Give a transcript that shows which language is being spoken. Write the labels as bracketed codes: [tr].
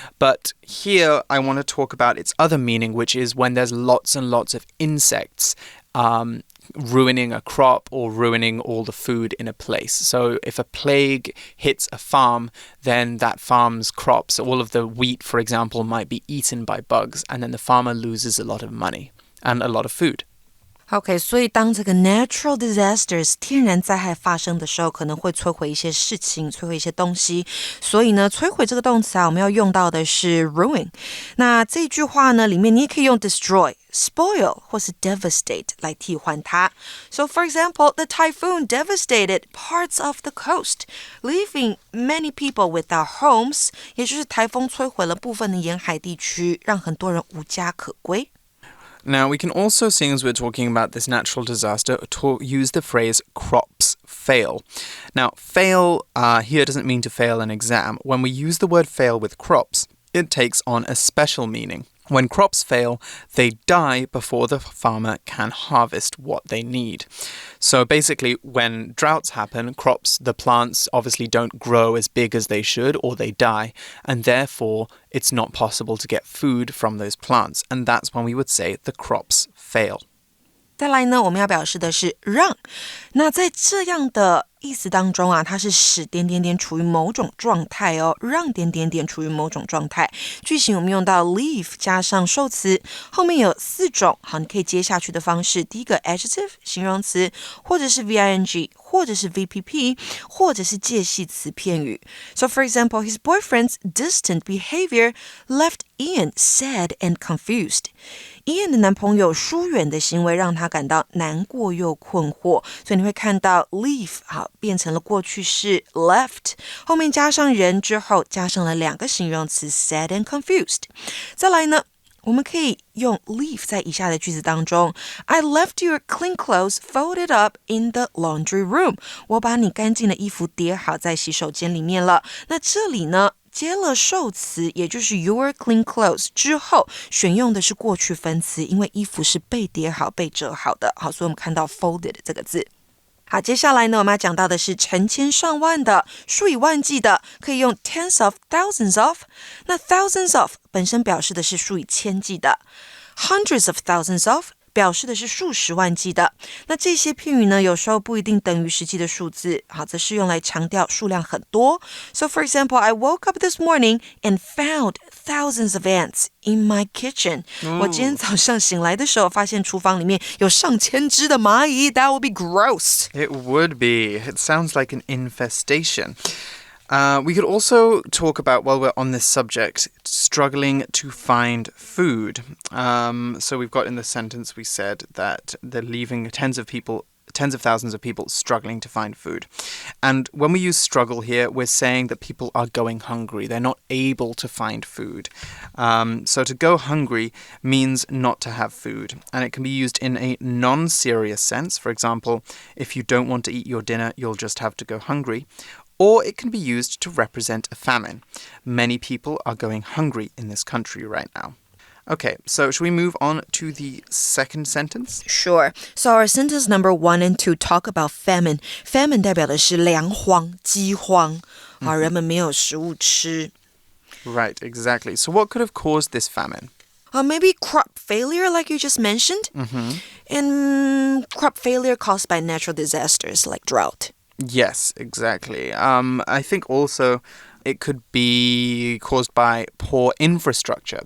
[en] But here I want to talk about its other meaning, which is when there's lots and lots of insects ruining a crop or ruining all the food in a place. So if a plague hits a farm, then that farm's crops, all of the wheat, for example, might be eaten by bugs, and then the farmer loses a lot of money and a lot of food. OK， [zh] 所以当这个 [en] natural disasters [zh] 天然灾害发生的时候，可能会摧毁一些事情，摧毁一些东西。所以呢，摧毁这个动词啊，我们要用到的是 ruin。那这句话呢，里面你也可以用 destroy、spoil 或是 devastate 来替换它。 [en] So for example, the typhoon devastated parts of the coast, leaving many people without homes. [zh] 也就是台风摧毁了部分的沿海地区，让很多人无家可归。 [en] Now, we can also, seeing as we're talking about this natural disaster, use the phrase crops fail. Now, fail here doesn't mean to fail an exam. When we use the word fail with crops, it takes on a special meaning. When crops fail, they die before the farmer can harvest what they need. So basically, when droughts happen, the plants obviously don't grow as big as they should, or they die, and therefore it's not possible to get food from those plants. And that's when we would say the crops fail. [zh] 再来呢，我们要表示的是让。那在这样的意思当中啊，它是使点点点处于某种状态哦，让点点点处于某种状态。句型我们用到 leave 加上受词，后面有4种，好，你可以接下去的方式。第一个 adjective 形容词，或者是 VING， 或者是 VPP， 或者是介系词片语。 [en] So for example, his boyfriend's distant behavior left Ian sad and confused. [zh] Ian 的男朋友疏远的行为让他感到难过又困惑，所以你会看到 leave 好变成了过去式 left， 后面加上人之后加上了2个形容词 [en] sad and confused。 [zh] 再来呢，我们可以用 [en] leave [zh] 在以下的句子当中 [en] I left your clean clothes folded up in the laundry room。 [zh] 我把你干净的衣服叠好在洗手间里面了。那这里呢接了受词，也就是 [en] your clean clothes [zh] 之后，选用的是过去分词，因为衣服是被叠好、被折好的。好，所以我们看到 folded 这个字。好，接下来呢，我们要讲到的是成千上万的、数以万计的，可以用 [en] tens of, thousands of。 [zh] 那 thousands of 本身表示的是数以千计的 ， [en] hundreds of thousands of。 [zh] 表示的是数十万计的。那这些片语呢，有时候不一定等于实际的数字，好，则是用来强调数量很多。 [en] So for example, I woke up this morning and found thousands of ants in my kitchen. [zh] 我今天早上醒来的时候，发现厨房里面有上千只的蚂蚁。 [en] That would be gross. It would be. It sounds like an infestation.We could also talk about, while we're on this subject, struggling to find food. So we've got in the sentence we said that they're leaving tens of thousands of people struggling to find food. And when we use struggle here, we're saying that people are going hungry. They're not able to find food. So to go hungry means not to have food. And it can be used in a non-serious sense. For example, if you don't want to eat your dinner, you'll just have to go hungry.Or it can be used to represent a famine. Many people are going hungry in this country right now. Okay, so should we move on to the second sentence? Sure. So our sentence number 1 and 2 talk about famine. [zh] Famine 代表的是粮荒、饥荒，好，人们没有食物吃。 [en] Right, exactly. So what could have caused this famine? Maybe crop failure, like you just mentioned. And crop failure caused by natural disasters like drought. Yes, exactly. I think also it could be caused by poor infrastructure.